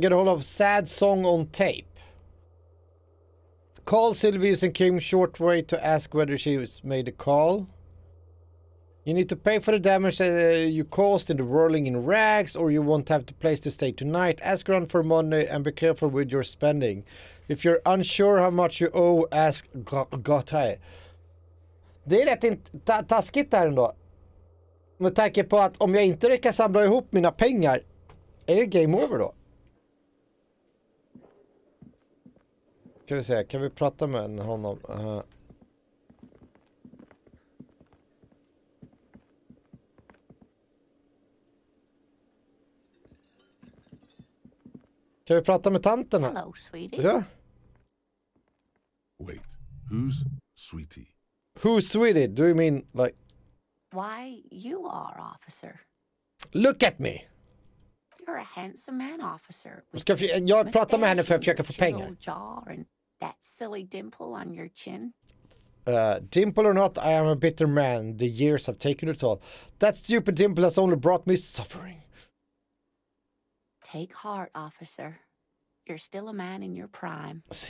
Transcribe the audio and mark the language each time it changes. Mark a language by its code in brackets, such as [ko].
[en] Get a hold of sad song on tape. Call Sylvie using Kim's short way to ask whether she made a call. You need to pay for the damage you caused in the whirling in rags, or you won't have the place to stay tonight. Ask around for money and be careful with your spending. If you're unsure how much you owe, ask Gotai. [sv] Det är rätt taskigt här ändå. Med tanke på att om jag inte lyckas samla ihop mina pengar, är det game over då? Kan vi se, kan vi prata med honom? Kan vi prata med tanten här? [en] Hello, sweetie. [sv] Ja. [en] Wait, who's Sweetie? Who's Sweetie? Do you mean like... Why, you are, officer. Look at me! You're a handsome man, officer. [sv] Jag pratar med henne för att försöka få pengar. [en] Jaw and that silly dimple on your chin. Dimple or not, I am a bitter man. The years have taken it all. That stupid dimple has only brought me suffering. Take heart, officer. You're still a man in your prime.